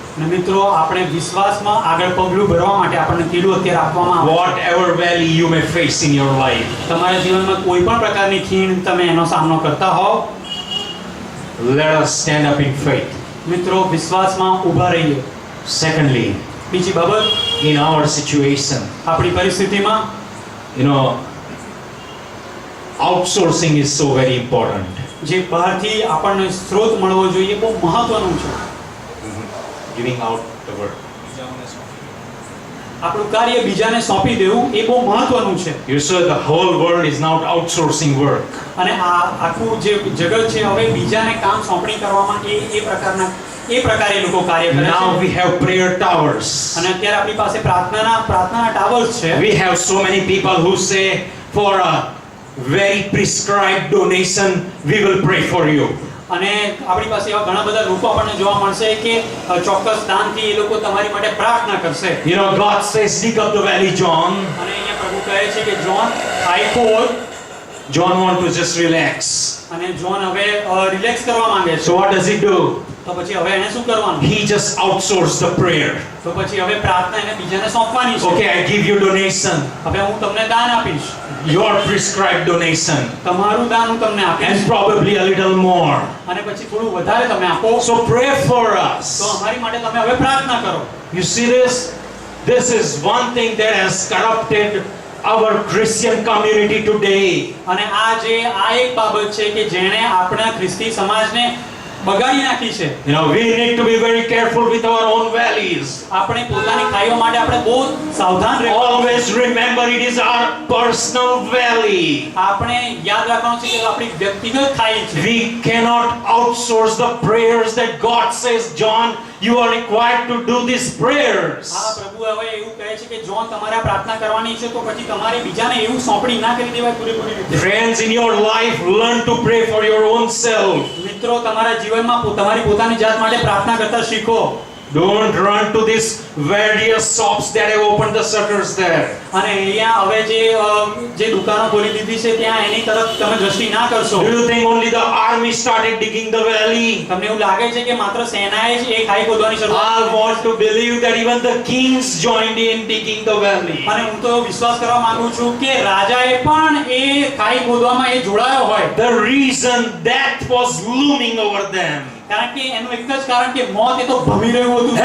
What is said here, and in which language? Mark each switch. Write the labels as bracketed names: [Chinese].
[Gujarati] અને મિત્રો આપણે વિશ્વાસમાં આગળ પગલું ભરવા માટે આપણને કીધું અત્યારે આપવામાં આવે છે. [English] Whatever valley you may face in your life, [Gujarati] તમારા જીવનમાં કોઈ પણ પ્રકારની ખીણ તમે એનો સામનો કરતા હોવ, [English] let us stand up in faith. [Gujarati] મિત્રો વિશ્વાસમાં ઊભા રહીએ. [English] Secondly, [Gujarati] બીજી બાબત, [English] in our situation, [Gujarati] આપણી પરિસ્થિતિમાં [English] outsourcing is so very important. [Gujarati] જે બહારથી આપણને સ્ત્રોત મળવો જોઈએ બહુ મહત્વનું છે. [English] Giving out the word. [Gujarati] આપણું કાર્ય બીજાને સોંપી દેવું એ બહુ મહત્વનું છે. [English] You saw the whole world is now outsourcing work. [Gujarati] અને આ આખું જે જગત છે હવે બીજાને કામ સોંપણી કરવામાં એ પ્રકારે લોકો કાર્ય કરે છે. [English] Now we have prayer towers. [Gujarati] અને અત્યારે આપણી પાસે પ્રાર્થનાના ટાવર્સ છે. [English] We have so many people who say for a very prescribed donation we will pray for you. [Gujarati] અને આપણી પાસે એવા ઘણા બધા લોકો આપણને જોવા મળશે કે ચોક્કસ દાનથી એ લોકો તમારી માટે પ્રાર્થના કરશે. [English] God says dig up the valley, John. [Gujarati] અને અહીંયા પ્રભુ કહે છે કે જોન ખાઈ ખોદ. [English] John wants to just relax. [Gujarati] અને જોન હવે રિલેક્સ કરવા માંગે છે. [English] So what does he do? [Gujarati] તો પછી હવે એને શું કરવાનું? [English] He just outsourced the prayer. [Gujarati] તો પછી હવે પ્રાર્થના એને બીજાને સોંપવાની છે. [English] Okay, I give you donation. [Gujarati] હવે હું તમને દાન આપીશ. [English] Your prescribed donation. [Gujarati] તમારું દાન હું તમને [English] And [Gujarati] આપીશ. [English] probably a little more. [Gujarati] અને પછી થોડું વધારે તમે આપો. [English] So pray for [Gujarati] તો [English] us. [Gujarati] અમારી માટે તમે હવે પ્રાર્થના કરો. [English] You see this? This is one thing that has corrupted our Christian community today. [Gujarati] અને આ એક બાબત છે કે જેણે આપણા ખ્રિસ્તી સમાજને બગાડી નાખી છે. [English] You know, we need to be very careful with our own valleys. [Gujarati] આપણે પોતાની ખાઈઓ માટે આપણે બહુ સાવધાન રહેવું. [English] Always remember it is our personal valley. [Gujarati] આપણે યાદ રાખવાનું છે કે આપણી વ્યક્તિગત ખાઈ છે. [English] We cannot outsource the prayers that God says, John, you are required to do these prayers. [Gujarati] પ્રભુ હવે એવું કહે છે કે જો તમારે આ પ્રાર્થના કરવાની છે તો પછી તમારે બીજાને એવું સોંપણી ના કરી દેવાય પૂરેપૂરી રીતે. [English] Friends, in your life, learn to pray for your own self. [Gujarati] મિત્રો તમારા જીવનમાં તમારી પોતાની જાત માટે પ્રાર્થના કરતા શીખો. [English] Don't run to these various shops that have opened the shutters there. [Gujarati] અને અહીંયા હવે જે દુકાનો ખોલી દીધી છે ત્યાં એની તરફ તમે દ્રષ્ટિ ના કરશો. [English] Do you think only the army started digging the valley? [Gujarati] તમને એવું લાગે છે કે માત્ર સેનાએ જ એ ખાઈ ખોદવાની શરૂઆત [English] I want to believe that even the kings joined in digging the valley. [Gujarati] અને હું તો વિશ્વાસ કરવા માંગુ છું કે રાજાએ પણ એ ખાઈ ખોદવામાં એ જોડાયો હોય. [English] The reason death was looming over them. [Gujarati] કારણ કે એનું એક જ કારણ કે મોત એ તો ભમી રહ્યું હતું.